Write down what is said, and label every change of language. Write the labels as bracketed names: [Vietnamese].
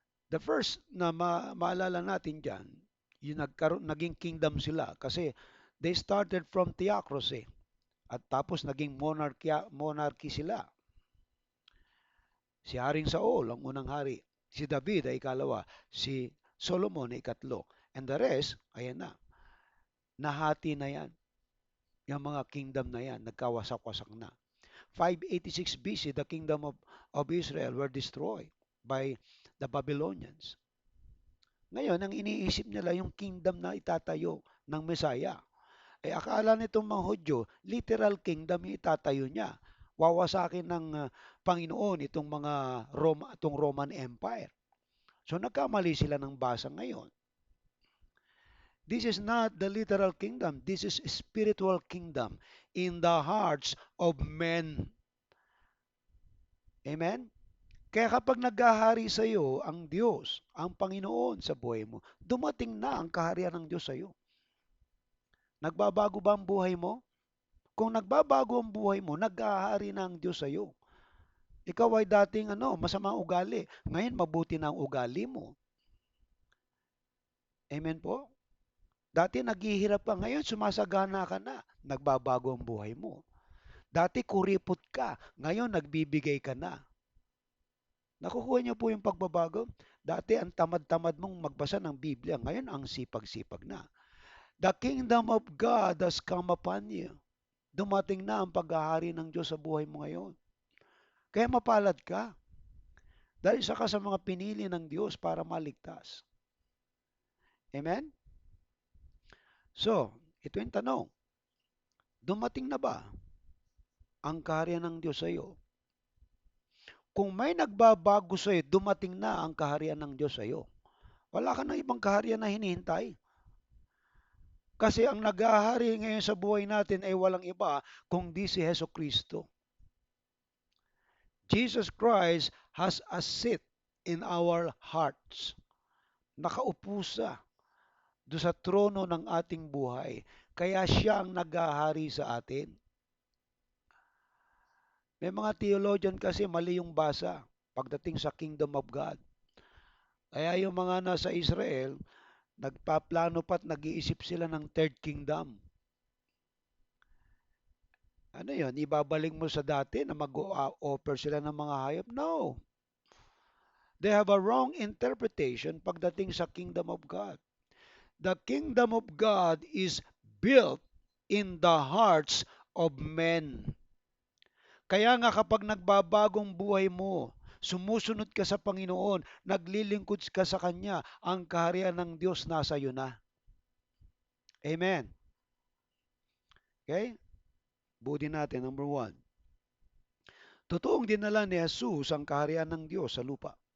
[Filipino] The first na maalala natin dyan, yung naging kingdom sila kasi [English] they started from theocracy [Filipino] at tapos naging monarchy sila. Si Haring Saul ang unang hari, si David ay ikalawa, si Solomon ay ikatlo, [English] and the rest, [Filipino] ayan na, nahati na yan. Yung mga kingdom na yan, nagkawasak-wasak na. [English] 586 BC, the kingdom of Israel were destroyed by the Babylonians. [Filipino] Ngayon, ang iniisip nila yung kingdom na itatayo ng Messiah. Eh akala nitong mga Hudyo, literal kingdom yung itatayo niya. Wawasakin ng Panginoon itong Roman Empire. So nagkamali sila ng basa ngayon. [English] This is not the literal kingdom. This is spiritual kingdom in the hearts of men. [Filipino] Amen? Kaya kapag naghahari sa iyo ang Diyos, ang Panginoon sa buhay mo, dumating na ang kaharian ng Diyos sa iyo. Nagbabago ba ang buhay mo? Kung nagbabago ang buhay mo, naghahari na ang Diyos sa iyo. Ikaw ay dating masamang ugali. Ngayon, mabuti na ang ugali mo. Amen po? Dati naghihirap ka, ngayon sumasagana ka na. Nagbabago ang buhay mo. Dati kuripot ka, ngayon nagbibigay ka na. Nakukuha niyo po yung pagbabago? Dati ang tamad-tamad mong magbasa ng Biblia, ngayon ang sipag-sipag na. [English] The kingdom of God has come upon you. [Filipino] Dumating na ang paghahari ng Diyos sa buhay mo ngayon. Kaya mapalad ka. Dahil isa ka sa mga pinili ng Diyos para maligtas. Amen? So, ito yung tanong. Dumating na ba ang kaharian ng Diyos sa iyo? Kung may nagbabago sa iyo, dumating na ang kaharian ng Diyos sa iyo. Wala ka na ibang kaharian na hinihintay. Kasi ang nag-ahari ngayon sa buhay natin ay walang iba kundi si Hesus Kristo. [English] Jesus Christ has a seat in our hearts. [Filipino] Nakaupo siya do sa trono ng ating buhay. Kaya siya ang naghahari sa atin. May mga theologian kasi mali yung basa pagdating sa kingdom of God. Kaya yung mga nasa Israel, nagpaplano pa't nag-iisip sila ng third kingdom. Ano yun? Ibabalik mo sa dati na mag-offer sila ng mga hayop? [English] No. They have a wrong interpretation pagdating sa kingdom of God. The kingdom of God is built in the hearts of men. [Filipino] Kaya nga kapag nagbabagong buhay mo, sumusunod ka sa Panginoon, naglilingkod ka sa Kanya, ang kaharian ng Diyos nasa iyo na. Amen. Okay? Budin natin, number 1. Totoong dinala ni Jesus ang kaharian ng Diyos sa lupa.